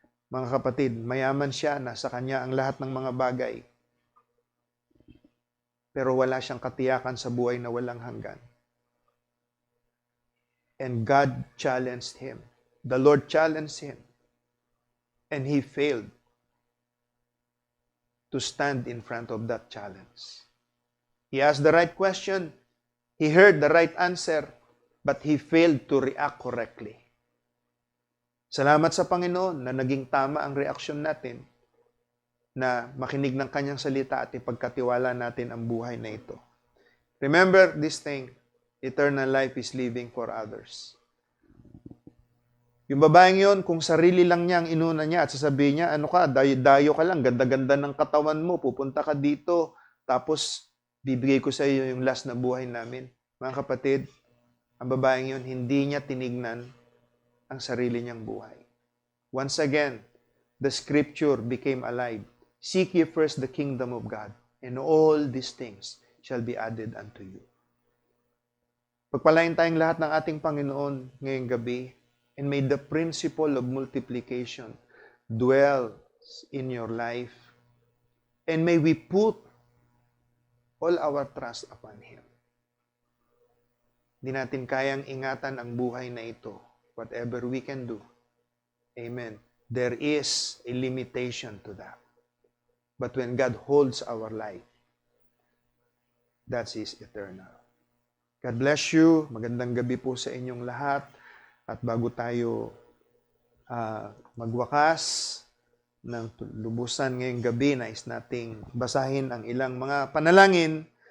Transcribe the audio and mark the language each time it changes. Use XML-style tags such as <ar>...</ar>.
<tl>Mga kapatid, mayaman siya, nasa kanya ang lahat ng mga bagay. Pero wala siyang katiyakan sa buhay na walang hanggan.</tl> <en>And God challenged him. The Lord challenged him. And he failed to stand in front of that challenge. He asked the right question. He heard the right answer. But he failed to react correctly.</en> <tl>Salamat sa Panginoon na naging tama ang reaksyon natin na makinig ng Kanyang salita at ipagkatiwala natin ang buhay na ito.</tl> <en>Remember this thing, Eternal life is living for others.</en> <tl>Yung babaeng yon, kung sarili lang niya ang inuna niya at sasabihin niya, ano ka, dayo ka lang, ganda-ganda ng katawan mo, pupunta ka dito, tapos bibigay ko sa iyo yung last na buhay namin. Mga kapatid, ang babaeng yon, hindi niya tinignan ang sarili niyang buhay.</tl> <en>Once again, the scripture became alive. Seek ye first the kingdom of God, and all these things shall be added unto you.</en> <tl>Pagpalain tayong lahat ng ating Panginoon ngayong gabi,</tl> <en>and may the principle of multiplication dwell in your life, and may we put all our trust upon Him.</en> <tl>Hindi natin kayang ingatan ang buhay na ito,</tl> <en>whatever we can do. Amen. There is a limitation to that. But when God holds our life, that is eternal. God bless you.</en> <tl>Magandang gabi po sa inyong lahat. At bago tayo magwakas ng lubusan ngayong gabi, nais nating basahin ang ilang mga panalangin.</tl>